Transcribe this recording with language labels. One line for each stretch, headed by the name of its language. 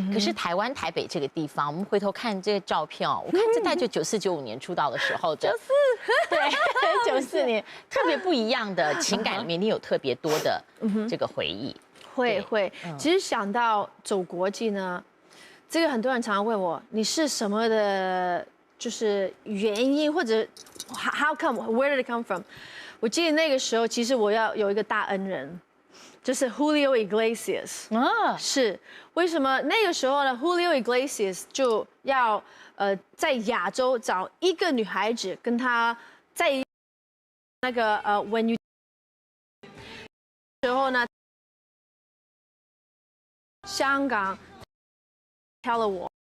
Chinese: 可是台湾台北这个地方，我们回头看这个照片哦，我看这大概就94、95年出道的时候的，94，对，94年特别不一样的情感里面，你有特别多的这个回忆。会，其实想到走国际呢，这个很多人常常问我，你是什么的，就是原因或者
English: how come where did it come from？
Chinese: 我记得那个时候，其实我要有一个大恩人。就是 Julio Iglesias 啊，是为什么那个时候呢？Julio Iglesias 就要在亚洲找一个女孩子跟他在那个When You 时候呢，香港挑了我